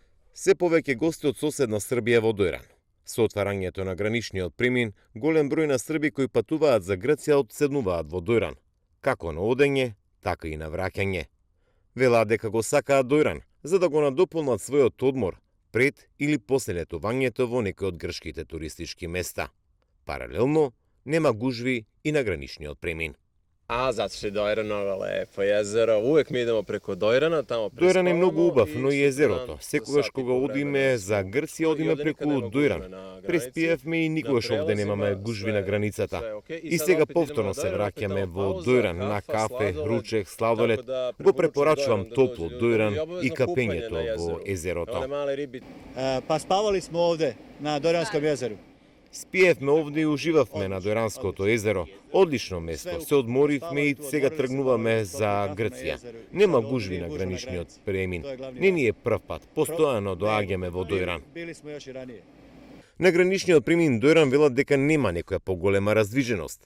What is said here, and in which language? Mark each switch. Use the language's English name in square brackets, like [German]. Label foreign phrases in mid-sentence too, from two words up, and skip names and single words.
[Macedonian] Се повеќе гости од соседна Србија во Дојран. Со отварањето на граничниот премин, голем број на срби кои патуваат за Грција одседнуваат во Дојран, како на одење, така и на враќање. Велат дека го сакаат Дојран, за да го надополнат својот одмор пред или после летувањето во некој од грчките туристички места. Паралелно, нема гужви и на граничниот премин. [Serbian] Zato što je Dojran mnogo lepo jezero, uvek mi idemo preko Dojrana, tamo [Macedonian] Дојран е многу убав, но и езерото. Секогаш кога одиме за Грција, одиме преку Дојран. Преспиевме и никогаш овде немаме гужви на границата. И сега повторно се враќаме во Дојран на кафе, ручек, сладолед. Го препорачувам топло Дојран и капењето во езерото. [Serbian] Pa spavali smo ovde na Dojranskom jezeru. [Macedonian] Спиевме овде и уживавме на Дојранското езеро. Одлично место, се одморивме и сега тргнуваме за Грција. Нема гужви на граничниот премин. Не ни е прв пат, постојано доаѓаме во Дојран. На граничниот премин Дојран велат дека нема некоја поголема раздвиженост.